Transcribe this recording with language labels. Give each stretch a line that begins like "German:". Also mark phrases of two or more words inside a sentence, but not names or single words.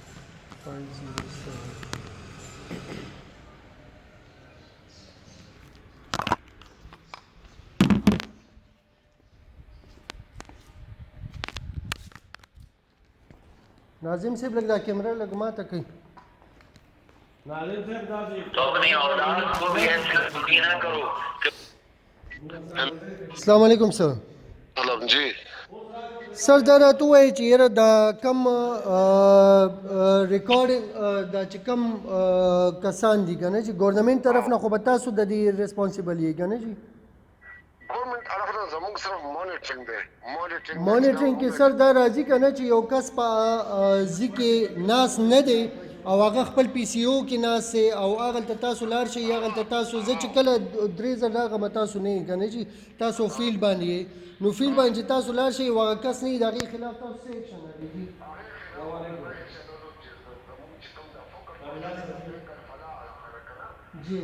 Pashto: ناظم صاحب لږ دا کیمره لږ ماته کوي
Urdu: تو اپنی اولاد کو بھی ایسے دکھی نہ کرو
Arabic: السلام علیکم سر
Pashto: سلام جی سر دا راته ووایي چې یاره دا کم ریکارډینګ دا چې کم کسان دي که نه چې ګورنمنټ طرف نه خو به تاسو د دې ریسپانسیبل یې که نه جي گورنمنٹ الحمد زموږ صرف مانیټرینګ دی مانیټرینګ کې سر دا راځي که نه چې یو کس په ځي کې ناس نه دی او هغه خپل پی سی او کې ناست دی او هغلته تاسو لاړ شئ هغلته تاسو زه چې کله 3 ځله راغلم تاسو نه یې که نه چې تاسو فیلډ باندې یې نو فیلډ باندې چې تاسو لاړ شئ هغه کس نه یي د هغې خلاف تاسو څه ایکشن اخلئ جی